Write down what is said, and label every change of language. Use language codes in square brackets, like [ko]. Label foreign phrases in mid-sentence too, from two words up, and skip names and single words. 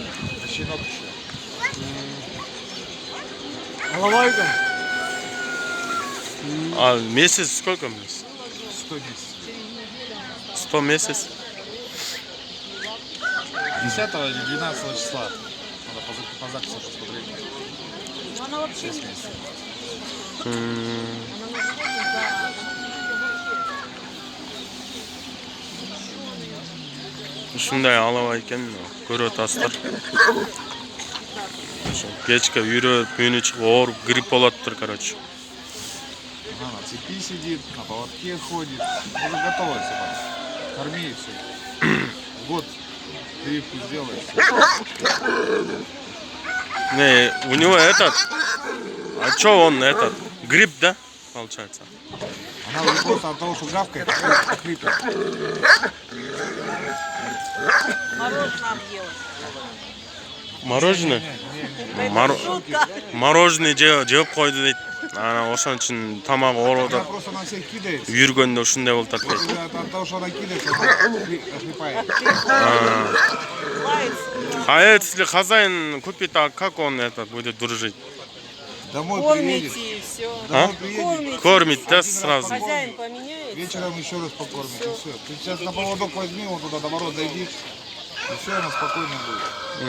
[ru] Это щенок еще. Головайка? А месяц сколько месяц? 110. 100 месяц? 10 или 12 числа. Надо по записи посмотреть. 6 месяцев. [ky] Ушундай алаба экен, көрүп атасыздар. Кечке үйрөп, күнү чыгып ооруп, грипп болуптур, короче. [ru] Она на цепи сидит, на поводке ходит. Уже готовая собака. Корми и все. Год прививку сделаешь. Не, у него этот... А чё он этот? Грипп, да? Получается. Она уже просто от того, что гавкает, хрипит. Мороженое объелась. [ky] Мороженое? Мороженое жеп койду дейт. Ана ошон үчүн тамагы ооруп [ru] Она [ky] атат. [ru] просто на всех кидается. [ky] Үйргөндө ушундай болуп атат дейт. [ru] От того, что она кидается, она хрипает. А если хозяин купит, а как он это будет дружить? Домой приедет. Кормите и все. Домой приедет. Кормит, да, Один раз сразу? Хозяин поменяется. Вечером еще раз покормить, и все. Ты сейчас на поводок возьми, вот туда до ворот дойди, и все, она спокойно будет.